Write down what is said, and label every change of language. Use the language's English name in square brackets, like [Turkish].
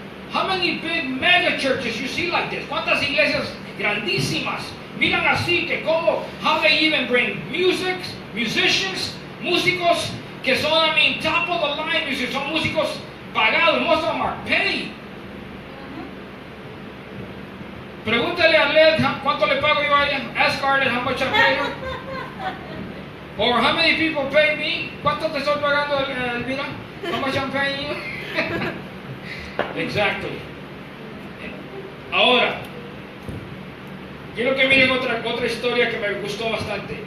[English] How many big mega churches you see like this? [Spanish] ¿Cuántas iglesias grandísimas miran así que como? [English] How they even bring musicians, [Spanish] músicos que son, [English] I mean, top of the line music, [Spanish] son músicos pagados, [English] most of them are paid. [Spanish] Pregúntale a Led cuánto le pago yo a ella. [English] Ask Arlette how much I pay her. Or how many people pay me? [Spanish] ¿Cuánto te estoy pagando, Elvira? [English] How much I'm paying you? Exactly. [Spanish] Ahora, quiero que miren otra historia que me gustó bastante.